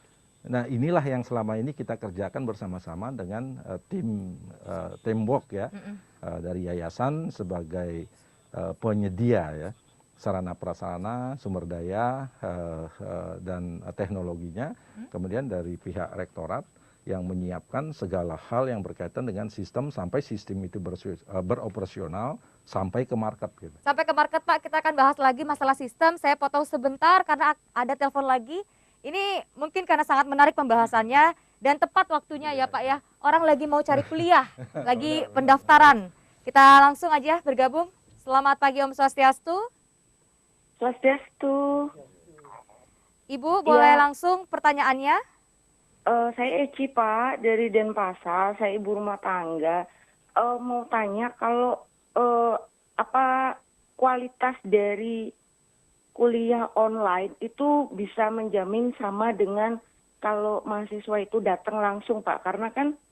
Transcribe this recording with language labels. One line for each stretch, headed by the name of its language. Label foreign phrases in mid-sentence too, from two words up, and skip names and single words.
Indonesian: Nah, inilah yang selama ini kita kerjakan bersama-sama dengan teamwork ya, dari yayasan sebagai penyedia ya, sarana prasarana, sumber daya dan teknologinya, kemudian dari pihak rektorat yang menyiapkan segala hal yang berkaitan dengan sistem sampai sistem itu beroperasional sampai ke market gitu. Sampai ke market Pak, kita akan bahas lagi masalah sistem. Saya potong sebentar karena ada telepon lagi. Ini mungkin karena sangat menarik pembahasannya dan tepat waktunya ya Pak ya. Orang lagi mau cari kuliah, lagi pendaftaran. Kita langsung aja bergabung. Selamat pagi Om Swastiastu. Swastiastu. Ibu boleh langsung pertanyaannya? Saya Eci Pak dari Denpasar, saya ibu rumah tangga. Mau tanya kalau apa kualitas dari kuliah online itu bisa menjamin sama dengan kalau mahasiswa itu datang langsung Pak, karena kan